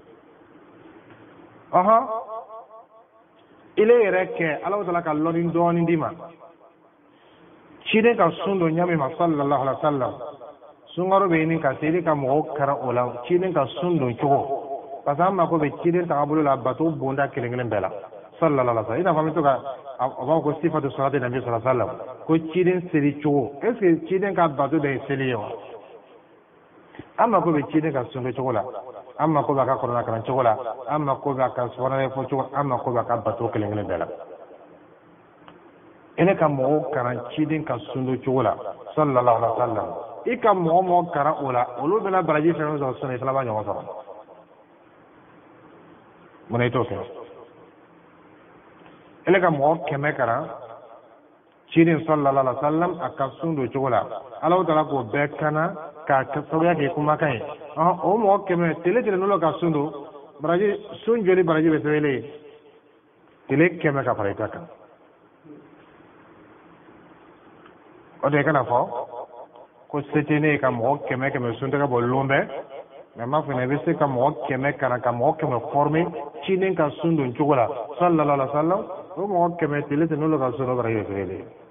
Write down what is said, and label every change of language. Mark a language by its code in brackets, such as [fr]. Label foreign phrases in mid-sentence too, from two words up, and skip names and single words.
[bm] ile yɛrɛ kɛ ala taala ka lɔni dɔɔnin d'i ma ciden ka sun don ɲami ma [ar] صلى الله عليه وسلم [bm] sunkaro bɛ ɲini ka se i ka mɔgɔw kɛra o la ciden ka sun don cogo [fr] parce que [bm] an mako bɛ ciden tagabolo la bato bonda kelen kelen bɛɛ la [ar] صلى الله عليه وسلم [bm] i n'a fɔ an bɛ to ka a b'a ko [ar] صفة صلاة النبي صلى الله عليه وسلم [bm] ko ciden seli cogo [fr] est ce que [bm] ciden ka bato bɛ ye seli ye wa an mako bɛ ciden ka sun don cogo la an mako b'a ka kɔrɔna kalan cogo la an mako b'a ka sɔrɔnɛ fɔ cogo an mako b'a ka bato kelen kelen bɛɛ la i ne ka mɔgɔw kalan ciden ka sun don cogo la [ar] صلى الله عليه وسلم [bm] i ka mɔgɔ kalan o la olu bɛna baraji fɛn sɔrɔ sɔnni i fana b'a ɲɔgɔn sɔrɔ munna i t'o kɛ i ne ka mɔgɔ kɛmɛ kalan ciden [ar] صلى الله عليه وسلم [bm] a ka sun don cogo la ala taala k'o bɛɛ kana ka sababuya kɛ kumakan ye o mɔgɔ kɛmɛ tile n'olu ka sun don baraji sun joli baraji bɛ sɛbɛnlen tile kɛmɛ ka fara i ta kan o de kana fɔ ko se tɛ ne ye ka mɔgɔ kɛmɛ kɛmɛ sun tɛgɛ bɔ lon bɛɛ mais m'a fɔ i bɛ se ka mɔgɔ kɛmɛ kalan ka mɔgɔ kɛmɛ former ciden ka sun don cogo la [ar] صلى الله عليه وسلم [bm] o mɔgɔ kɛmɛ tile n'olu ka sun don baraji bɛ sɛbɛnlen